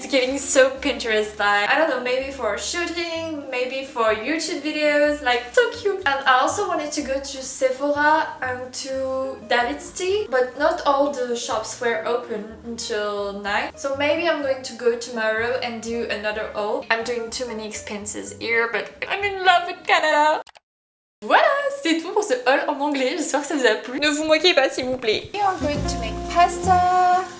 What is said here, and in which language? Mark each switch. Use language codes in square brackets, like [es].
[en] It's giving so Pinterest vibe. I don't know, maybe for shooting, maybe for YouTube videos, like so cute. And I also wanted to go to Sephora and to David's Tea, but not all the shops were open until 9. So maybe I'm going to go tomorrow and do another haul. I'm doing too many expenses here, but I'm in love with Canada. [fr] Voilà, c'est tout pour ce haul en anglais. J'espère que ça vous a plu. Ne vous moquez pas s'il vous plaît. [en] Et I'm going to make pasta.